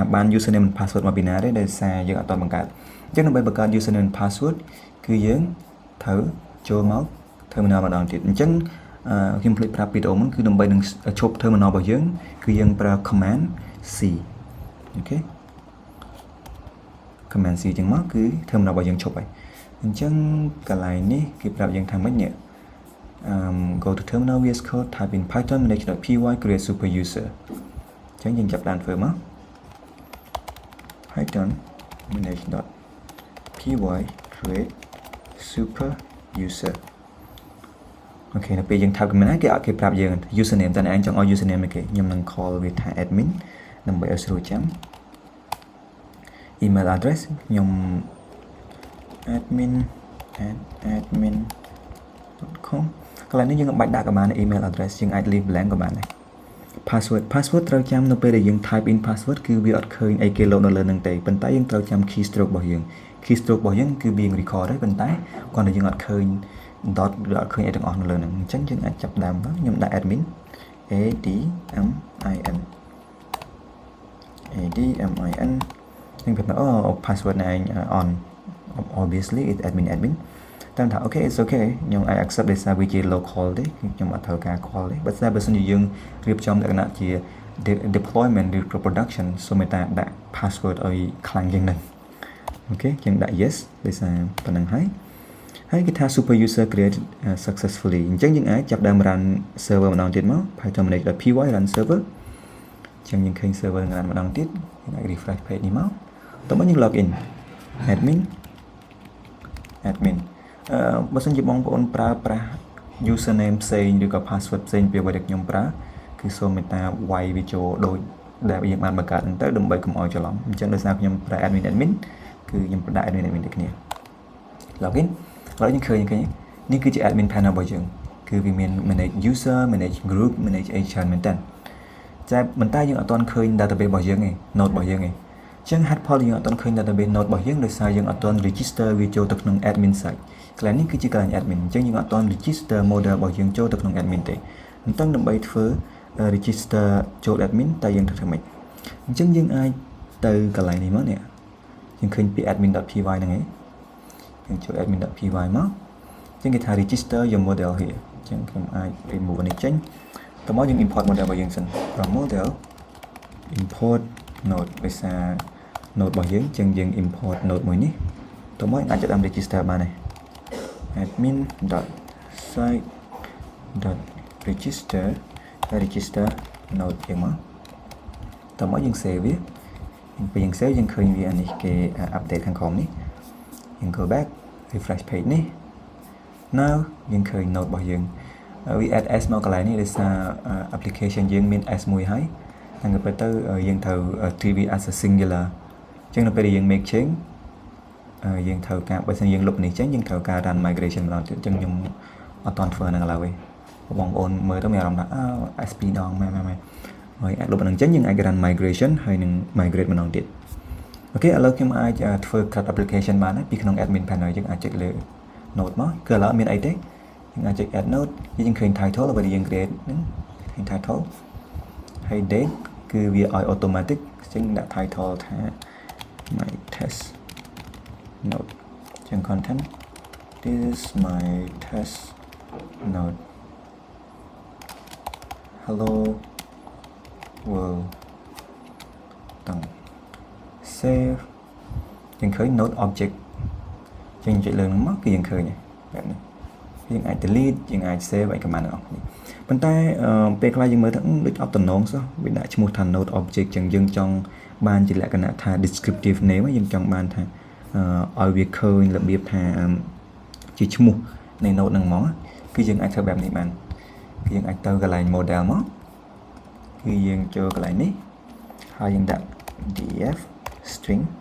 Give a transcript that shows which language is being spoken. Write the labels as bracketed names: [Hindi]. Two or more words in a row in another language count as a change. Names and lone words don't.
[Khmer] បាន [English] username and password [Khmer] មកពីណាទេដោយសារយើងអត់ទាន់បង្កើតអញ្ចឹងដើម្បីបង្កើត [English] username and password [Khmer] គឺយើងត្រូវចូលមក terminal ម្ដងទៀតអញ្ចឹងខ្ញុំភ្លេចប្រាប់ពីដូរមុនគឺដើម្បីនឹងឈប់ terminal របស់យើងគឺយើងប្រើ [English] command C [Khmer] អូខេ [English] command C [Khmer] ចឹងមកគឺ terminal របស់យើងឈប់ហើយអញ្ចឹងកន្លែងនេះគេប្រាប់យើងថាម៉េចនេះ [English] go to terminal VS Code type in python manage.py create super user [Khmer] អញ្ចឹងយើងចាប់ដើមធ្វើមក [English] python manage.py create super user [Khmer] អូខេនៅពេលយើង [English] type command [Khmer] គេអត់គេប្រាប់យើង username តើអ្នកឯងចង់ឲ្យ username គេខ្ញុំនឹង call វាថា admin ដើម្បីឲ្យស្រួលចាំ [English] email address [Khmer] ខ្ញុំ admin@admin.com កន្លែងនេះយើងមិនបាច់ដាក់ក៏បាន [English] email address [Khmer] យើងអាច [English] leave blank [Khmer] ក៏បានដែរ password ត្រូវចាំនៅពេលដែលយើង [English] type in password [Khmer] គឺវាអត់ឃើញអីគេលោតនៅលើនឹងទេប៉ុន្តែយើងត្រូវចាំ keystroke របស់យើង keystroke របស់យើងគឺវា record ហើយប៉ុន្តែគាត់តែយើងអត់ឃើញ dot ឬអត់ឃើញអីទាំងអស់នៅលើហ្នឹងអញ្ចឹងយើងអាចចាប់ដើមទៅខ្ញុំដាក់ admin admin ខ្ញុំគិតថាអូ password ណែឯង [English] on obviously it's admin [Khmer] តែថា [English] okay it's okay [Khmer] ខ្ញុំអាច accept ដោយសារវាជា local ទេ ខ្ញុំអត់ត្រូវការ call ទេបើសិនជាយើងរៀបចំលក្ខណៈជា deployment ឬ production សូមតែដាក់ password ឲ្យខ្លាំងជាងនេះអូខេយើងដាក់ yes ដោយសារប៉ុណ្្នឹងហើយគេថា [English] super user created successfully [Khmer] អញ្ចឹងយើងអាចចាប់ដើម [English] run server [Khmer] ម្ដងទៀតមក [English] python manage.py run server [Khmer] អញ្ចឹងយើងឃើញ server នឹង run ម្ដងទៀតយើងអាច [English] refresh page [Khmer] នេះមកតោះមកយើង [English] log in admin [Khmer] បើសិនជាបងប្អូនប្រើប្រាស់ username ផ្សេងឬក៏ password ផ្សេងពីអ្វីដែលខ្ញុំប្រើគឺសូមមេត្តាវាយវាចូលដូចដែលយើងបានបង្កើតហ្នឹងទៅដើម្បីកុំឲ្យច្រឡំអញ្ចឹងដោយសារខ្ញុំប្រើ admin គឺខ្ញុំដាក់ admin ដូចគ្នា login ឥឡូវយើងឃើញនេះគឺជា [English] admin panel [Khmer] របស់យើងគឺវាមាន [English] manage user manage group manage agent [Khmer] មែនតើអតែមិនតែយើងអត់ទាន់ឃើញ database របស់យើងទេ node របស់យើងទេអញ្ចឹង [English] head poll [Khmer] យើង អត់ទាន់ឃើញ [English] database node [Khmer] របស់យើងដោយសារយើងអត់ទាន់ register វាចូលទៅក្នុង [English] admin site [Khmer] កន្លែងនេះគឺជាកន្លែង admin អញ្ចឹងយើងអត់ទាន់ register model របស់យើងចូលទៅក្នុង admin ទេអញ្ចឹងដើម្បីធ្វើ register ចូល admin តែយើងធ្វើម៉េចអញ្ចឹងយើងអាចទៅកន្លែងនេះមកនេះយើងឃើញពី admin.py ហ្នឹងឯងយើងចូល admin.py មកអញ្ចឹងគេថា [English] register your model here [Khmer] អញ្ចឹងខ្ញុំអាច remove នេះចេញតោះមកយើង [English] import model [Khmer] របស់យើងសិន [English] from model import node [Khmer] ដោយសារ node របស់យើងអញ្ចឹងយើង [English] import node [Khmer] មួយនេះតោះមកអាចចាប់តាម register បានហើយ [English] admin.site.register register node [Khmer] យើងមកតោះមកយើង save វាពេលយើង save យើងឃើញវាអានេះគេ update ខាងក្រោមនេះយើង [English] go back refresh page [Khmer] នេះ now យើងឃើញ node របស់យើងវា [English] add s [Khmer] មកកន្លែងនេះដោយ សារ application យើងមាន s មួយហើយហើយទៅទៅយើងត្រូវ [English] treat it as a singular [Khmer] អញ្ចឹងនៅពេលដែលយើង [English] make change [Khmer] យើងត្រូវការបើសិនយើងលុបនេះចេញ យើងត្រូវការ [English] run migration [Khmer] ម្ដងទៀតអញ្ចឹងខ្ញុំអត់ទាន់ធ្វើហ្នឹងឡើយទេបងប្អូនមើលទៅមានអារម្មណ៍ថាSP ដង មែនហើយអាចលុបហ្នឹងចេញយើងអាច [English] run migration [Khmer] ហើយនឹង migrate ម្ដងទៀតអូខេឥឡូវខ្ញុំអាចធ្វើ [English] cut application [Khmer] បានហើយពីក្នុង [English] admin panel [Khmer] យើងអាចចុចលើ node មកគឺឥឡូវអត់មានអីទេយើងអាចចុច [English] add node [Khmer] យើងឃើញ title អ្វីដែលយើង create ហ្នឹងឃើញ title ហើយ date គឺវាឲ្យ automatic អញ្ចឹងដាក់ title ថា [English] my test node [Khmer] ចឹង [English] content this is my test node hello world [Khmer] តង់ save យើងឃើញ [English] node object [Khmer] ចឹងចុចលើហ្នឹងមកគឺយើងឃើញបែបនេះយើងអាច delete យើងអាច save ឲ្យ command ទាំងអស់នេះប៉ុន្តែពេលខ្លះយើងមើលទៅដូចអត់តំណងសោះវាដាក់ឈ្មោះថា [English] node object [Khmer] ចឹងយើងចង់បានជាលក្ខណៈថា [English] descriptive name [Khmer] យើងចង់បានថាឲ្យវាឃើញរបៀបថាជាឈ្មោះនៃ node ហ្នឹងហ្មងគឺយើងអាចធ្វើបែបនេះបានគឺយើងអាចទៅកន្លែង model មកគឺយើងចូលកន្លែងនេះហើយយើងដាក់ [English] df string